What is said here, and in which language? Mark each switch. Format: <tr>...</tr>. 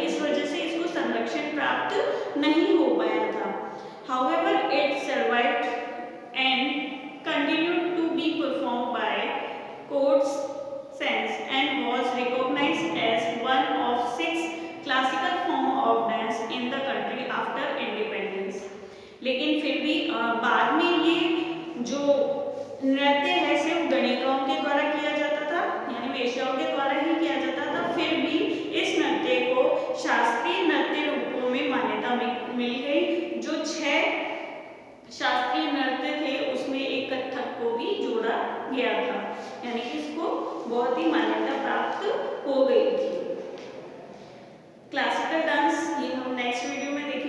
<hi>इस वजह से इसको संरक्षण प्राप्त नहीं हो पाया था।</hi> <en>However, it survived and continued to be performed by courts since and was recognized as one of 6 classical form of dance in the country after independence।</en> <hi>लेकिन फिर भी बाद में ये जो नृत्य है सिर्फ गणिकाओं के द्वारा किया जाता था, यानी वेश्याओं के द्वारा ही किया जाता था। फिर भी इस नृत्य को शास्त्रीय नृत्य रूपों में मान्यता मिल गई। जो 6 शास्त्रीय नृत्य थे उसमें एक कथक को भी जोड़ा गया था, यानी कि इसको बहुत ही मान्यता प्राप्त हो गई थी। क्लासिकल डांस ये हम नेक्स्ट वीडियो में</hi>